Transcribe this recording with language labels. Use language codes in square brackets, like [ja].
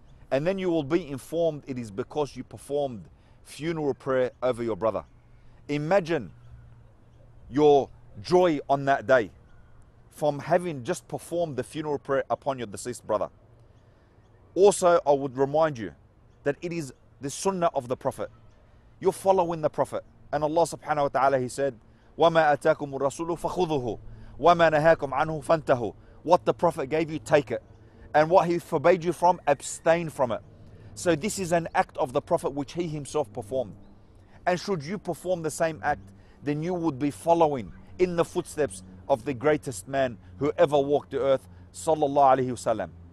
[en] And then you will be informed it is because you performed funeral prayer over your brother. Imagine your joy on that day from having just performed the funeral prayer upon your deceased brother. Also, I would remind you that it is the sunnah of the Prophet. You're following the Prophet. And Allah subhanahu wa ta'ala, He said, [ar] وَمَا أَتَاكُمُ الرَّسُولُ فَخُذُهُ وَمَا نَهَاكُمْ عَنْهُ فَانْتَهُ. [en] What the Prophet gave you, take it. And what he forbade you from, abstain from it. So this is an act of the Prophet which he himself performed. And should you perform the same act, then you would be following in the footsteps of the greatest man who ever walked the earth, sallallahu alaihi wasallam.